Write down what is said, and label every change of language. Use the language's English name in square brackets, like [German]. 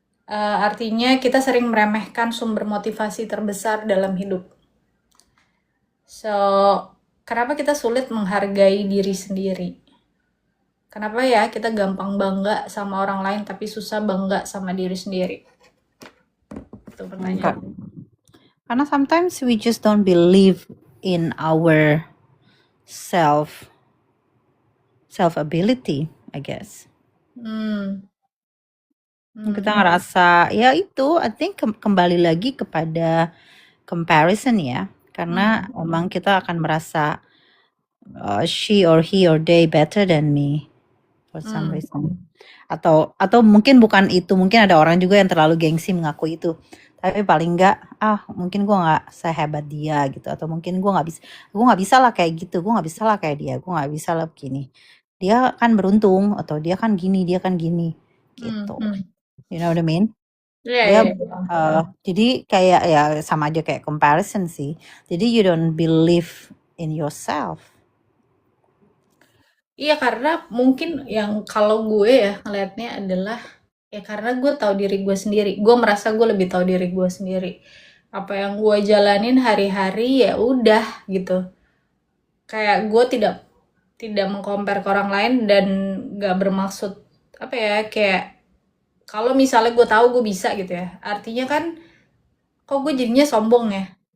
[Indonesian] Artinya kita sering meremehkan sumber motivasi terbesar dalam hidup. So, kenapa kita sulit menghargai diri sendiri? Kenapa ya kita gampang bangga sama orang lain tapi susah bangga sama diri sendiri? Itu pertanyaan. [English] Karena sometimes we just don't believe in our self ability, I guess. [Indonesian] Kita ngerasa ya itu, [English] I think [Indonesian] kembali lagi kepada comparison ya, karena memang kita akan merasa [English] she or he or they better than me for some reason. [Indonesian] Atau mungkin bukan itu, mungkin ada orang juga yang terlalu gengsi mengaku itu. Tapi paling enggak, mungkin gue nggak sehebat dia gitu, atau mungkin gue nggak bisa lah kayak gitu, gue nggak bisa lah kayak dia, gue nggak bisa lah begini. Dia kan beruntung, atau dia kan gini, gitu. [English] You know what I mean? [Indonesian] Iya. Jadi kayak ya sama aja kayak comparison sih. [English] Jadi you don't believe in yourself. [Indonesian] Iya, karena mungkin yang kalau gue ya ngelihatnya adalah ya karena gue tahu diri gue sendiri. Gue merasa gue lebih tahu diri gue sendiri. Apa yang gue jalanin hari-hari ya udah gitu. Kayak gue tidak mengcompare ke orang lain dan gak bermaksud apa ya, kayak kalau misalnya gue tahu gue bisa gitu ya, artinya kan kok gue jadinya sombong ya.